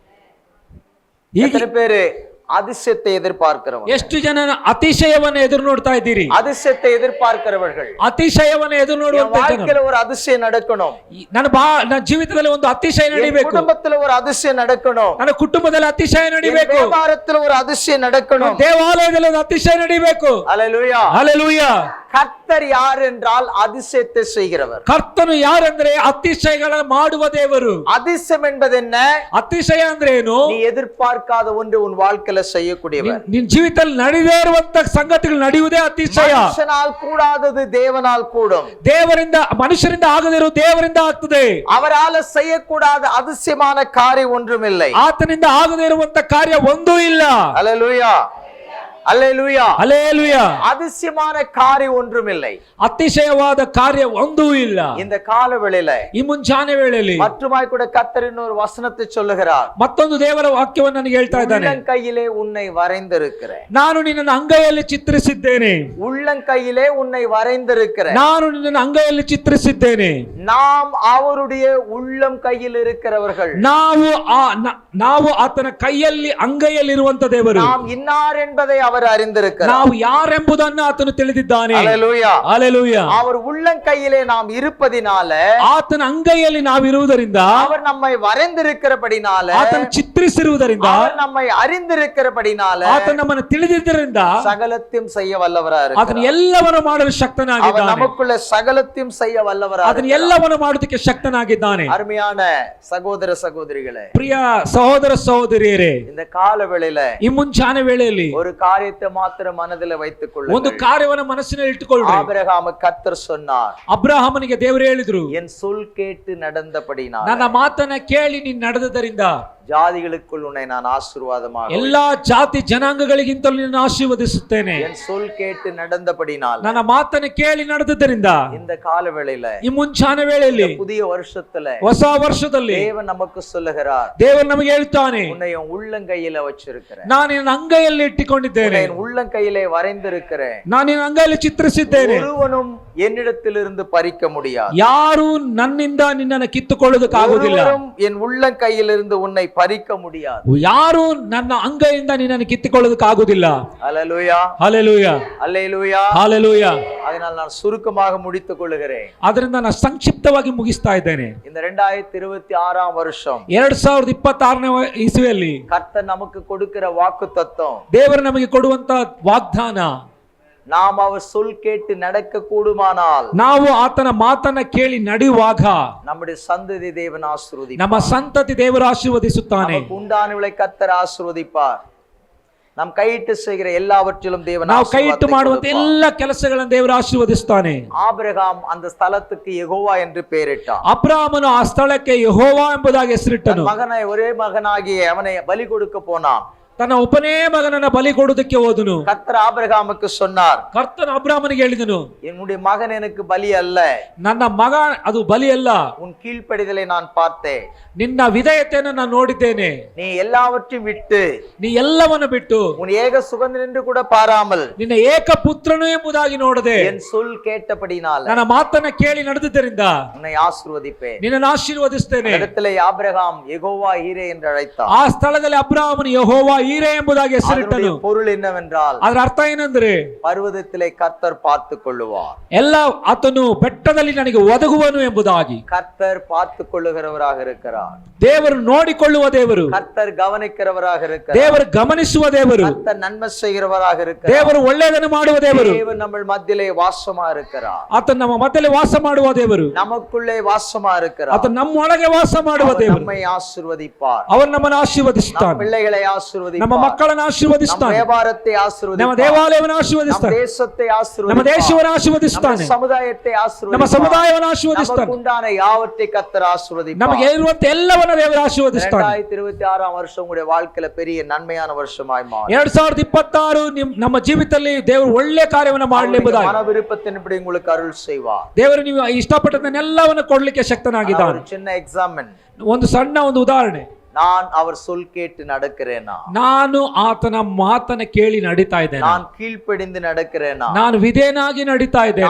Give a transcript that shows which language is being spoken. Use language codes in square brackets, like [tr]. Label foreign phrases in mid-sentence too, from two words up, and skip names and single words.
[ta] எத்தனை பேரு அதிசயத்தை எதிர்பார்க்கிறவங்க? [kn] ಎಷ್ಟು ಜನ ಅತಿಶಯವನ್ನು ಎದುರು ನೋಡ್ತಾ ಇದ್ದೀರಿ? [ta] அதிசயத்தை எதிர்பார்க்கிறவர்கள். [kn] ಅತಿಶಯವನ್ನು ಎದುರು ನೋಡುವಂತ ಜನ. [ta] வாழ்க்கையில ஒரு அதிசயம் நடக்கணும். [kn] ನನ್ನ ಜೀವಿತದಲ್ಲಿ ಒಂದು ಅತಿಶಯ ನಡಿಬೇಕು. [ta] குடும்பத்துல ஒரு அதிசயம் நடக்கணும். [kn] ನನ್ನ ಕುಟುಂಬದಲ್ಲಿ ಅತಿಶಯ ನಡಿಬೇಕು. [ta] வியாபாரத்துல ஒரு அதிசயம் நடக்கணும். [kn] ದೇವಾಲಯದಲ್ಲಿ ಒಂದು ಅತಿಶಯ ನಡಿಬೇಕು. [ta] அல்லேலூயா. [kn] ಹalleluya. [ta] கர்த்தர் யார் என்றால் அதிசயத்தை செய்கிறவர். [kn] ಕರ್ತನು ಯಾರೆಂದ್ರೆ ಅತಿಶಯಗಳ ಮಾಡುವ ದೇವರು. [ta] அதிசயம் என்பது என்ன? [kn] ಅತಿಶಯ ಅಂದ್ರೆ ಏನು? [ta] நீ எதிர்பார்க்காத ஒன்று உன் வாழ்க்கையில செய்யக்கூடியவர். [kn] ನಿನ್ನ ಜೀವಿತದಲ್ಲಿ ನಡೆದೇ ಇರುವಂತ ಸಂಗತಿಗಳು ನಡೆಯುವುದೇ ಅತಿಶಯ. [ta] மனுஷனால் கூடாதது தேவனால் கூடும். [kn] ದೇವರಿಂದ ಮನುಷ್ಯರಿಂದ ಆಗದಿರೋ ದೇವರಿಂದ ಆಗ್ತದೆ. [ta] அவரால செய்யக்கூடாத அதிசயமான காரியம் ஒன்றுமில்லை. [kn] ಆತನಿಂದ ಆಗದೇ ಇರುವಂತ ಕಾರ್ಯ ಒಂದೂ ಇಲ್ಲ. [ta] அல்லேலூயா. அல்லேலூயா. [kn] ಹಲ್ಲೆಲೂಯಾ. [ta] அதிசயமான காரியம் ஒன்றுமில்லை. [kn] ಅತಿಶಯವಾದ ಕಾರ್ಯ ಒಂದೂ ಇಲ್ಲ. [ta] இந்த கால வேளையில [kn] ಈ ಮುಂಜಾನೆ ವೇಳೆಯಲ್ಲಿ [ta] மற்றுமாய் கூட கர்த்தர் இன்னொரு வசனத்தை சொல்லுகிறார். [kn] ಮತ್ತೊಂದು ದೇವರ ವಾಕ್ಯವನ್ನು ನನಗೆ ಹೇಳ್ತಾ ಇದ್ದಾನೆ. [ta] உள்ளங்கையிலே உன்னை வரைந்திருக்கிறேன். [kn] ನಾನು ನಿನ್ನನ್ನು ಅಂಗೈಯಲ್ಲಿ ಚಿತ್ರಿಸಿದ್ದೇನೆ. [ta] உள்ளங்கையிலே உன்னை வரைந்திருக்கிறேன். [kn] ನಾನು ನಿನ್ನನ್ನು ಅಂಗೈಯಲ್ಲಿ ಚಿತ್ರಿಸಿದ್ದೇನೆ. [ta] நாம் அவருடைய உள்ளம் கையில் இருக்கிறவர்கள். [kn] ನಾವು ಆತನ ಕೈಯಲ್ಲಿ ಅಂಗೈಯಲ್ಲಿ ಇರುವಂತ ದೇವರು. [ta] நாம் இன்னார் என்பதை அவர் அறிந்திருக்கிறார். [kn] ನಾವು ಯಾರೆಂಬುದನ್ನು ಆತನು ತಿಳಿದಿದ್ದಾನೆ. [ta] அல்லேலூயா. [kn] ಹalleluya. [ta] அவர் உள்ளங்கையிலே நாம் இருப்பதினால, [kn] ಆತನ ಅಂಗೈಯಲ್ಲಿ ನಾವು ಇರುವುದರಿಂದ, [ta] அவர் நம்மை வரைந்திருக்கிறபடினால, [kn] ಆತನ ಚಿತ್ರಿಸಿರುವುದರಿಂದ, [ta] அவர் நம்மை அறிந்திருக்கிறபடினால, [kn] ಆತನ ನಮ್ಮನ್ನು ತಿಳಿದಿದ್ದರಿಂದ [ta] சகலத்தையும் செய்ய வல்லவராக [kn] ಆತನ [ta] இருக்கிறார். [kn] ಎಲ್ಲವನ್ನು ಮಾಡಲು ಶಕ್ತನಾಗಿದ್ದಾನೆ. [ta] அவர் நமக்குள்ள சகலத்தையும் செய்ய வல்லவராக [kn] ಆತನ [ta] இருக்கிறார். [kn] ಎಲ್ಲವನ್ನು ಮಾಡುವುದಕ್ಕೆ ಶಕ್ತನಾಗಿದ್ದಾನೆ. [ta] அருமையான சகோதர சகோதரிகளே, [kn] ಪ್ರಿಯ ಸಹೋದರ ಸಹೋದರಿಯರೇ, [ta] இந்த கால வேளையில [kn] ಈ ಮುಂಚಾನೆ ವೇಳೆಯಲ್ಲಿ [ta] ஒரு காரியத்தை மாத்திரம் மனதில் வைத்துக் [kn] ಒಂದು [ta] கொள்ளுங்கள். [kn] ಕಾರ್ಯವನ್ನು ಮನಸ್ಸಿನಲ್ಲಿ ಇಟ್ಟುಕೊಳ್ಳಿ. [ta] ஆபிரகாமுக்கு கர்த்தர் சொன்னார், [kn] ಅಬ್ರಹಾಮನಿಗೆ ದೇವರು ಹೇಳಿದ್ರು, [ta] என் சொல் கேட்டு நடந்தபடினால [kn] ನನ್ನ ಮಾತನ್ನ ಕೇಳಿ ನೀನು ನಡೆದದರಿಂದ [ta] ஜாதிகளுக்குள் உன்னை நான் ஆசீர்வாதமாக, [kn] ಎಲ್ಲಾ ಜಾತಿ ಜನಾಂಗಗಳಿಗಿಂತಲೂ ನಿನ್ನ ಆಶೀರ್ವದಿಸುತ್ತೇನೆ. [ta] என் சொல் கேட்டு நடந்தபடினால. [kn] ನನ್ನ ಮಾತನ್ನ ಕೇಳಿ ನಡೆದದರಿಂದ [ta] இந்த கால வேளையில, [kn] ಈ ಮುಂಚಾನೆ ವೇಳೆಯಲ್ಲಿ, [ta] புதிய வருஷத்துல [kn] ಹೊಸ ವರ್ಷದಲ್ಲಿ [ta] தேவன் நமக்கு சொல்லுகிறார், [kn] ದೇವರು ನಮಗೆ ಹೇಳ್ತಾನೆ, [ta] உன்னை என் உள்ளங்கையில வச்சிருக்கிறேன். [kn] ನಾನು ನಿನ್ನ ಅಂಗೈಯಲ್ಲಿ ಇಟ್ಟುಕೊಂಡಿದ್ದೇನೆ. [ta] என் உள்ளங்கையிலே வரைந்திருக்கிறேன். [kn] ನಾನು ನಿನ್ನ ಅಂಗೈಯಲ್ಲಿ ಚಿತ್ರಿಸಿದ್ದೇನೆ. [ta] ஒருவனும் என்னிடத்திலிருந்து பறிக்க முடியாது. [kn] ಯಾರು ನನ್ನಿಂದ ನಿನ್ನನ್ನು ಕಿತ್ತುಕೊಳ್ಳೋದಕ್ಕಾಗುವುದಿಲ್ಲ. [ta] ஒருவரும் என் உள்ளங்கையிலிருந்து உன்னை பறிக்க முடியாது. [kn] ಯಾರು ನನ್ನ ಅಂಗೈಯಿಂದ ನಿನ್ನನ್ನು ಕಿತ್ತುಕೊಳ್ಳೋದಕ್ಕಾಗುವುದಿಲ್ಲ. [ta] அல்லேலூயா. [kn] ಹalleluya. [ta] அல்லேலூயா. [kn] ಹalleluya. [ta] அதனால் நான் சுருக்கமாக முடித்துக் கொள்கிறேன். [kn] ಅದರಿಂದ ನಾನು ಸಂಕ್ಷಿಪ್ತವಾಗಿ ಮುಗಿಸ್ತಾ ಇದ್ದೇನೆ. [ta] இந்த 2026 வருஷம் [kn] 2026ನೇ ಇಸವಿಯಲ್ಲಿ [ta] கர்த்தர் நமக்கு கொடுக்கிற வாக்குத்தத்தம், [kn] ದೇವರು ನಮಗೆ ಕೊಡುವಂತ ವಾಗ್ದಾನ, [ta] நாம் அவர் சொல் கேட்டு நடக்க கூடுமானால் [kn] ನಾವು ಆತನ ಮಾತನ್ನ ಕೇಳಿ ನಡೆಯುವಾಗ [ta] நம்முடைய சந்ததி தேவன் ஆசீர்வதிப்பார். [kn] ನಮ್ಮ ಸಂತತಿ ದೇವರು ಆಶೀರ್ವದಿಸುತ್ತಾನೆ. [ta] நமக்கு உண்டானவளை கர்த்தர் ஆசீர்வதிப்பார். நாம் கையிட்டு செய்கிற எல்லாவற்றிலும் தேவன் [kn] ನಾವು ಕೈಯಿಟ್ಟು [ta] ஆசீர்வாதத்தை [kn] ಮಾಡುವಂತ [ta] கொடுப்பார். [kn] ಎಲ್ಲ ಕೆಲಸಗಳನ್ನು ದೇವರು ಆಶೀರ್ವದಿಸುತ್ತಾನೆ. [ta] ஆபிரகாம் அந்த ஸ்தலத்துக்கு யெகோவா என்று பெயரிட்டான். [kn] ಅಬ್ರಹಾಮನು ಆ ಸ್ಥಳಕ್ಕೆ ಯೆಹೋವ ಎಂಬುದಾಗಿ ಹೆಸರಿಟ್ಟನು. [ta] மகனை ஒரே மகனாகிய அவனை பலி கொடுக்க போனான். [kn] ತನ್ನ ಒಬ್ಬನೇ ಮಗನನ್ನ ಬಲಿ ಕೊಡುವುದಕ್ಕೆ ಹೋದನು. [ta] கர்த்தர் ஆபிரகாமுக்கு சொன்னார், [kn] ಕರ್ತನ ಅಬ್ರಾಮನಿಗೆ ಹೇಳಿದನು, [ta] என்னுடைய மகன் எனக்கு பலி அல்ல, [kn] ನನ್ನ ಮಗ ಅದು ಬಲಿ ಅಲ್ಲ, [ta] உன் கீழ்ப்படிதலை நான் பார்த்தேன், [kn] ನಿನ್ನ ವಿಧೇಯತೆಯನ್ನು ನಾನು ನೋಡಿದ್ದೇನೆ. [ta] நீ எல்லாவற்றையும் விட்டு [kn] ನೀ ಎಲ್ಲವನ್ನ ಬಿಟ್ಟು [ta] உன் ஏக சுகந்தன் என்று கூட பாராமல் [kn] ನಿನ್ನ ಏಕ ಪುತ್ರನು ಎಂಬುದಾಗಿ ನೋಡದೆ [ta] என் சொல் கேட்டபடினால [kn] ನನ್ನ ಮಾತನ್ನ ಕೇಳಿ ನಡೆದುದರಿಂದ [ta] உன்னை ஆசீர்வதிப்பேன். [kn] ನಿನ್ನನ್ನು ಆಶೀರ್ವದಿಸ್ತೇನೆ. [ta] இடத்துல ஆபிரகாம் யெகோவா ஈரே என்று அழைத்தார். [kn] ಆ ಸ್ಥಳದಲ್ಲಿ ಅಬ್ರಾಮನು ಯೆಹೋವ ಈರೆ ಎಂಬುದಾಗಿ ಹೆಸರಿಟ್ಟನು. [ta] அதனுடைய பொருள் என்னவென்றால், [kn] ಅದರ ಅರ್ಥ ಏನಂದ್ರೆ [ta] பர்வதத்திலே கர்த்தர் பார்த்து கொள்ளுவார், [kn] ಎಲ್ಲ ಆತನು ಬೆಟ್ಟದಲ್ಲಿ ನನಗೆ ಒದಗುವನು ಎಂಬುದಾಗಿ. [ta] கர்த்தர் பார்த்து கொள்ளுகிறவராக இருக்கிறார், [kn] ದೇವರು ನೋಡಿಕೊಳ್ಳುವ ದೇವರು, [ta] கர்த்தர் கவனிக்கிறவராக இருக்கிறார், [kn] ದೇವರು ಗಮನಿಸುವ ದೇವರು, [ta] கர்த்தர் நன்மை செய்கிறவராக இருக்கிறார், [kn] ದೇವರು ಒಳ್ಳೆಯದನ್ನು ಮಾಡುವ ದೇವರು, [ta] தேவன் நம்ம மத்தியிலே வாசமா இருக்கிறார், [kn] ಆತನು ನಮ್ಮ ಮಧ್ಯದಲ್ಲಿ ವಾಸ ಮಾಡುವ ದೇವರು, [ta] நமக்குள்ளே வாசமா இருக்கிறார், [kn] ಆತನು ನಮ್ಮೊಳಗೆ ವಾಸ ಮಾಡುವ [ta] அவர் [kn] ದೇವರು. [ta] நம்மை ஆசீர்வதிப்பார், [kn] ಅವನು ನಮ್ಮನ್ನು [ta] நம் [kn] ಆಶೀರ್ವದಿಸ್ತಾನೆ, [ta] பிள்ளைகளை [kn] ನಮ್ಮ [ta] ஆசீர்வதிப்பார், [kn] ಮಕ್ಕಳನ್ನು [ta] நம் [kn] ಆಶೀರ್ವದಿಸ್ತಾನೆ, [ta] வியாபாரத்தை [kn] ನಮ್ಮ [ta] ஆசீர்வதிப்பார், [kn] ದೇವಾಲಯವನ್ನು [ta] நம் [kn] ಆಶೀರ್ವದಿಸ್ತಾನೆ, [ta] தேசத்தை [kn] ನಮ್ಮ [ta] ஆசீர்வதிப்பார், [kn] ದೇಶವನ್ನು [ta] நம்ம [kn] ಆಶೀರ್ವದಿಸ್ತಾನೆ, [ta] சமுதாயத்தை [kn] ನಮ್ಮ [ta] ஆசீர்வதிப்பார், [kn] ಸಮುದಾಯವನ್ನು ಆಶೀರ್ವದಿಸ್ತಾನೆ, [ta] நமக்கு உண்டான யாவற்றை கர்த்தர் ஆசீர்வதிப்பார். [kn] ನಮಗೆ ಇರುವಂತ ಎಲ್ಲವನ್ನ ದೇವರು ಆಶೀರ್ವದಿಸ್ತಾನೆ. [ta] 2026 வருஷம் உங்களுடைய வாழ்க்கையில பெரிய நன்மையான வருஷமாய் மாறும். [kn] 2026 ನಮ್ಮ ಜೀವಿತದಲ್ಲಿ ದೇವರು ಒಳ್ಳೆ ಕಾರ್ಯವನ್ನು ಮಾಡಲಿ ಎಂಬುದಾಗಿ [ta] மன விருப்பத்தின்படி உங்களுக்கு அருள் செய்வார். [kn] ದೇವರು ನೀವು ಇಷ್ಟಪಟ್ಟದನ್ನೆಲ್ಲವನ್ನು ಕೊಡ್ಲಿಕ್ಕೆ ಶಕ್ತನಾಗಿದ್ದಾನೆ. [ta] ஒரு சின்ன எக்ஸாம்பிள், [kn] ಒಂದು ಸಣ್ಣ ಒಂದು ಉದಾಹರಣೆ, [ta] நான் அவர் சொல் கேட்டு நடக்கிறேனா, [kn] ನಾನು ಆತನ ಮಾತನ್ನ ಕೇಳಿ ನಡೀತಾ ಇದ್ದೇನೆ, [ta] நான் கீழ்ப்படிந்து நடக்கிறேனா, [kn] ನಾನು ವಿಧೇಯನಾಗಿ ನಡೀತಾ ಇದ್ದೇನೆ,